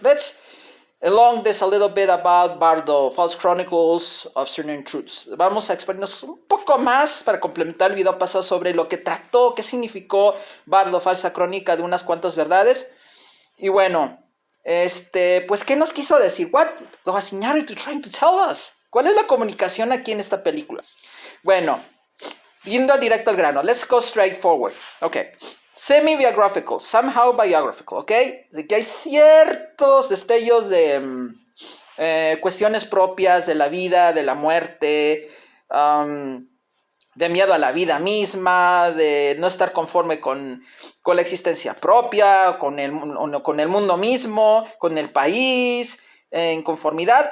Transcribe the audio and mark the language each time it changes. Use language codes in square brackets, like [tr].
[en] Let's elong this a little bit about Bardo, False Chronicles of Certain Truths. [es] Vamos a exponernos un poco más para complementar el video pasado sobre lo que trató, qué significó Bardo, falsa crónica de unas cuantas verdades. Y bueno, pues, ¿qué nos quiso decir? [en] What was Iñárritu trying to tell us? [es] ¿Cuál es la comunicación aquí en esta película? Bueno, yendo directo al grano, [en] let's go straight forward. [es] Okay. [en] Semi-biographical, somehow biographical, [es] ¿ok? De que hay ciertos destellos de cuestiones propias de la vida, de la muerte, de miedo a la vida misma, de no estar conforme con la existencia propia, con el mundo mismo, con el país, inconformidad.